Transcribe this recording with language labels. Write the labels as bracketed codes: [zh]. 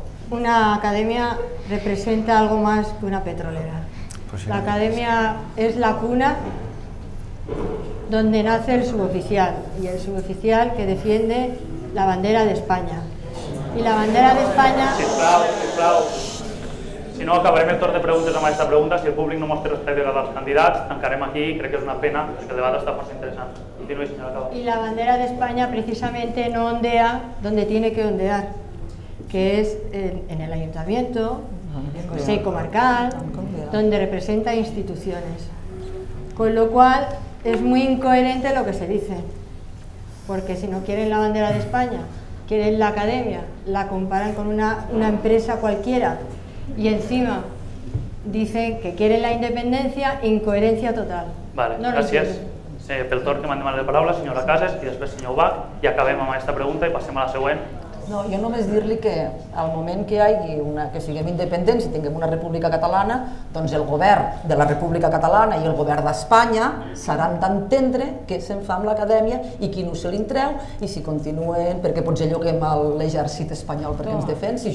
[es] Una academia representa algo más que una petrolera. La academia es la cuna donde nace el suboficial, y el suboficial que defiende la bandera de España. Y la bandera de España... [ca] Sisplau. Si no, acabarem el torn de preguntes amb aquesta pregunta. Si el públic no mostra respecte als candidats, tancarem aquí i crec que és una pena, perquè el debat està força interessant. Continuï, senyora Cava. [es] Y la bandera de España precisamente no ondea donde tiene que ondear, que es en el ayuntamiento, en el consejo comarcal, donde representa instituciones. Con lo cual es muy incoherente lo que se dice, porque si no quieren la bandera de España, quieren la academia, la comparan con una empresa cualquiera y encima dicen que quieren la independencia, incoherencia total. [ca] Vale, gràcies. Pel torn que m'han demanat la paraula, senyora Casas, i després senyor Bach, i acabem amb aquesta pregunta i passem a la següent. No, jo només dir-li que al moment que hi hagi que siguem independents i tinguem una república catalana, doncs el govern de la república catalana i el govern d'Espanya seran d'entendre què se'n fa amb l'acadèmia i qui no se l'intreu i si continuen, perquè potser lloguem l'exèrcit espanyol perquè ens defensi.